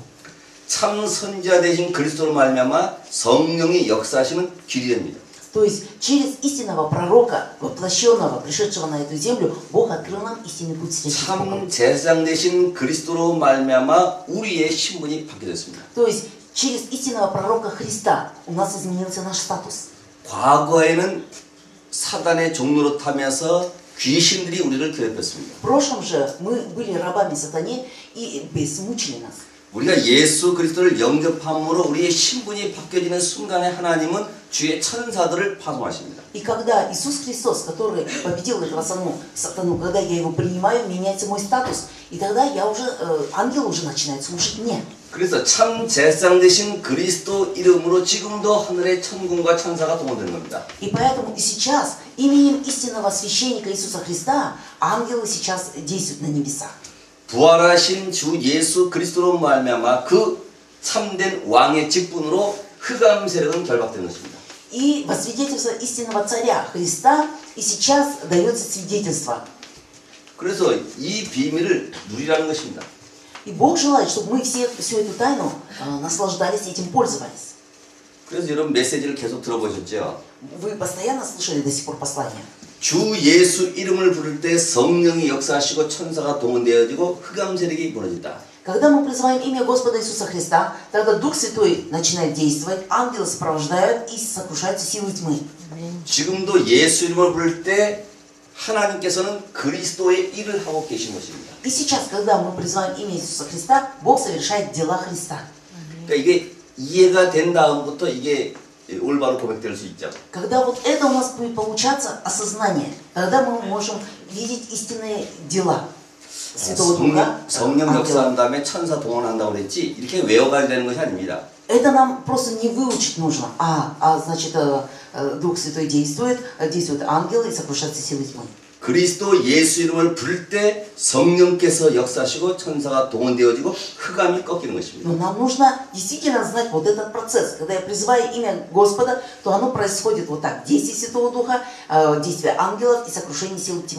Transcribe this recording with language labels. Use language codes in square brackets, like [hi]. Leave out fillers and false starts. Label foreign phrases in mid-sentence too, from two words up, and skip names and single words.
[ko] 참 선지자 되신 그리스도로 말미암아 성령이 역사하시는 길이 됩니다. [ru] То есть через истинного пророка, воплощенного, пришедшего на эту землю, Бог открыл нам истинный путь встречи с Богом. [ko] 참 제사장 되신 그리스도로 말미암아 우리의 신분이 바뀌었습니다. [ru] То есть через истинного пророка Христа у нас изменился наш статус. [ko] 과거에는 사단의 종로로 타면서 귀신들이 우리를 괴롭혔습니다. [ru] В прошлом же мы были рабами сатане и бессмучили нас. [ko] 우리가 예수 그리스도를 영접함으로 우리의 신분이 바뀌어지는 순간에 하나님은 주의 천사들을 파송하십니다. [ru] И когда Иисус Христос, который победил этого сатану, когда я его принимаю, меняется мой статус, и тогда я уже, ангел уже начинает служить мне. [ko] 그래서 참 제사장 되신 그리스도 이름으로 지금도 하늘의 천군과 천사가 동원되는 겁니다. [ru] И поэтому и сейчас именем истинного священника Иисуса Христа ангелы сейчас действуют на небесах. [ko] 부활하신 주 예수 그리스도로 말미암아 그 참된 왕의 직분으로 흑암 세력은 결박된 것입니다. [ru] И во свидетельство истинного царя Христа и сейчас дается свидетельство. [ko] 그래서 이 비밀을 누리라는 것입니다. [ru] И Бог желает, чтобы мы все всю эту тайну наслаждались и этим пользовались. [ko] 그래서 여러분 메시지를 계속 들어보셨죠? [ru] Вы постоянно слышали до сих пор послание. [ko] 주 예수 이름을 부를 때 성령이 역사하시고 천사가 동원되어지고 흑암 세력이 무너진다. [ru] Когда мы призываем имя Господа Иисуса Христа, тогда Дух Святой начинает действовать, ангелы сопровождают и сокрушаются силы тьмы. [ko] 지금도 예수 이름을 부를 때 하나님께서는 그리스도의 일을 하고 계신 것입니다. [ru] И сейчас, когда мы призываем имя Иисуса Христа, Бог совершает дела Христа. [ko] 그러니까 이게 이해가 된 다음부터 이게 올바로 고백될 수 있죠. [ru] Когда вот это у нас будет получаться осознание, тогда мы можем видеть истинные дела Святого Духа. [ko] 성령 역사한 다음에 천사 동원한다고 그랬지 이렇게 외워가야 되는 것이 아닙니다. [ru] Это нам просто не выучить нужно, значит Дух Святой действует ангелы и сокрушаются силы тьмы. [ko] 그리스도 예수 이름을 부를 때 성령께서 역사하시고 천사가 동원되어지고 흑암이 꺾이는 것입니다. [ru] Но нам нужно действительно знать вот этот процесс. Когда я призываю имя Господа, то оно происходит вот так. Действие Святого Духа, действие ангелов и сокрушение сил тьмы.